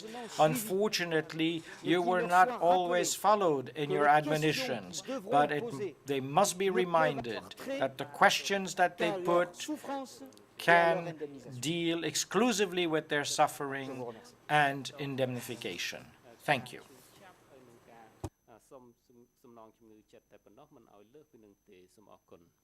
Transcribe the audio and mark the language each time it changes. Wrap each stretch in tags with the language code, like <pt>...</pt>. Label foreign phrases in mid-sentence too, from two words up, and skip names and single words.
<en>Unfortunately, you were not always followed in your admonitions, but they must be reminded that the questions that they put can deal exclusively with their suffering and indemnification. Thank you.</en> <km>សំណងជំងឺចិត្តតែប៉ុណ្ណោះមិនឲ្យលើសពីនឹងទេសូមអរគុណ</km>